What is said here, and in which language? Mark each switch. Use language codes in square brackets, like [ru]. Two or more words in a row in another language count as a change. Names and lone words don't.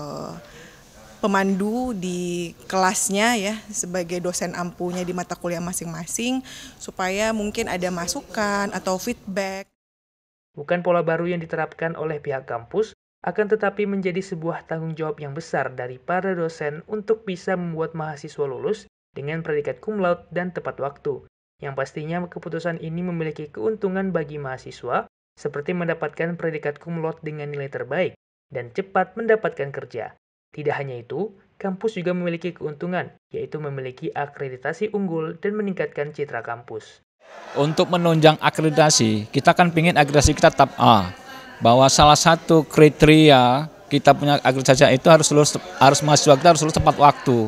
[id] pemandu di kelasnya ya, sebagai dosen ampunya di mata kuliah masing-masing, supaya mungkin ada masukan atau feedback. Bukan pola baru yang diterapkan oleh pihak kampus, akan tetapi menjadi sebuah tanggung jawab yang besar dari para dosen untuk bisa membuat mahasiswa lulus dengan predikat [la] cum laude [id] dan tepat waktu, yang pastinya keputusan ini memiliki keuntungan bagi mahasiswa, seperti mendapatkan predikat [la] cum laude [id] dengan nilai terbaik dan cepat mendapatkan kerja. Tidak hanya itu, kampus juga memiliki keuntungan, yaitu memiliki akreditasi unggul dan meningkatkan citra kampus. Untuk menunjang akreditasi, kita kan ingin akreditasi kita tetap A, bahwa salah satu kriteria kita punya akreditasi itu harus mahasiswa kita harus lulus tepat waktu.